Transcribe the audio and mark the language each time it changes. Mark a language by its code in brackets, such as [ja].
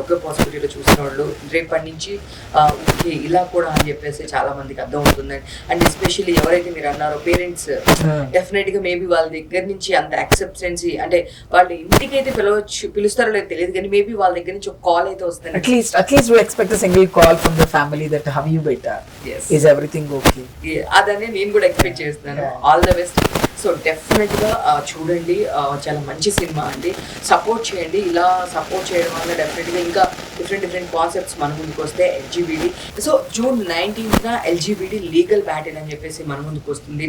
[te] ఒకే పాసిబిలిటీలో చూసిన వాళ్ళు రేపటి నుంచి ఓకే ఇలా కూడా అని చెప్పేసి చాలా మందికి అర్థం అవుతుందండి. అండ్ ఎస్పెషల్లీ ఎవరైతే మీరు అన్నారో పేరెంట్స్, డెఫినెట్ గా మేబీ వాళ్ళ దగ్గర నుంచి అంత యాక్సెప్టెన్సీ, అంటే వాళ్ళు ఇంటికి అయితే పిలుస్తారో లేదు తెలియదు, కానీ మేబీ వాళ్ళ దగ్గర నుంచి ఒక కాల్ అయితే వస్తుంది. [en] At least we expect a single call from the family that have you better, is everything okay? [te] అదనే నేను కూడా ఎక్స్పెక్ట్ చేస్తున్నాను. [en] All the best. [te] So definite గా చూడండి, చాలా మంచి సినిమా అండి, సపోర్ట్ చేయండి. ఇలా సపోర్ట్ చేయడం వల్ల డెఫినెట్ గా ఇంకా డిఫరెంట్ కాన్సెప్ట్స్ మన ముందుకు వస్తే ఎల్జీబీడీ. So June 19th ఎల్జీబీడీ legal battle అని చెప్పేసి మన ముందుకు వస్తుంది.